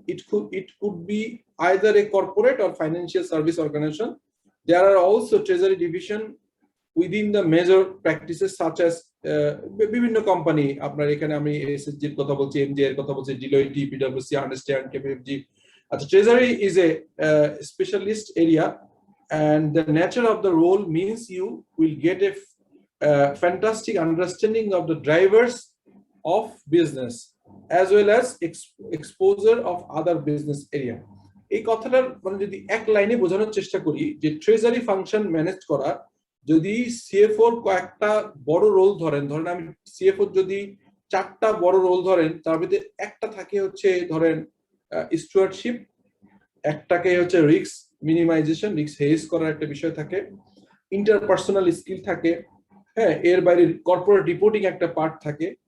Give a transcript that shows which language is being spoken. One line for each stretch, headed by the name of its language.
English: It could be either a corporate or financial service organization. There are also treasury division within the major practices such as
Bangla: বিভিন্ন company, আপনার এখানে আমি SSG এর কথা বলছি, এমজে এর কথা বলছি, ডিলয়েট, পিডব্লিউসি, আর্নেস্ট ইয়ং, কেপিএমজি।
English: আচ্ছা, treasury is a specialist area, and the nature of the role means you will get a fantastic understanding of the drivers of business as well as exposure of other business area.
Bangla: এই কথাটার মানে যদি এক লাইনে বোঝানোর চেষ্টা করি যে ট্রেজারি ফাংশন ম্যানেজ করা, যদি সিএফও কয়েকটা বড় রোল ধরেন, আমি সিএফও যদি 4টা বড় রোল ধরেন, তার ভিতরে একটা থাকে হচ্ছে ধরেন স্টুয়ার্ডশিপ, একটাকে হচ্ছে রিস্ক মিনিমাইজেশন, রিস্ক হেজ করার একটা বিষয় থাকে, ইন্টারপার্সোনাল স্কিল থাকে, হ্যাঁ, এর বাইরে কর্পোরেট রিপোর্টিং একটা পার্ট থাকে।